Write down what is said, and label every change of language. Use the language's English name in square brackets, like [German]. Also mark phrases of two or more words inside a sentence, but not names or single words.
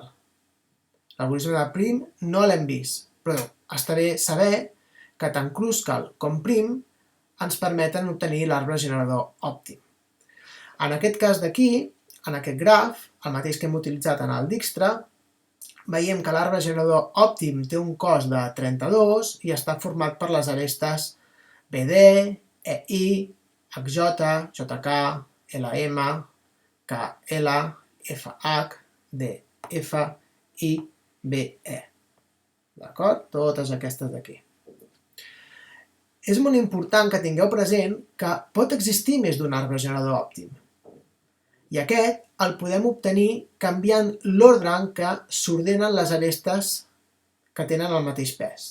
[Catalan] L'algoritme de Prim no l'hem vist, però està bé saber que tant Kruskal com Prim ens permeten obtenir l'arbre generador òptim. En aquest cas d'aquí, en aquest graf, el mateix que hem utilitzat en el Dijkstra, veiem que l'arbre generador òptim té un cost de 32 i està format per les arestes BD, EI, HJ, JK, LM, KL, FH, DF i BE. D'acord? Totes aquestes d'aquí. És molt important que tingueu present que pot existir més d'un arbre generador òptim. I aquest el podem obtenir canviant l'ordre en què s'ordenen les arestes que tenen el mateix pes.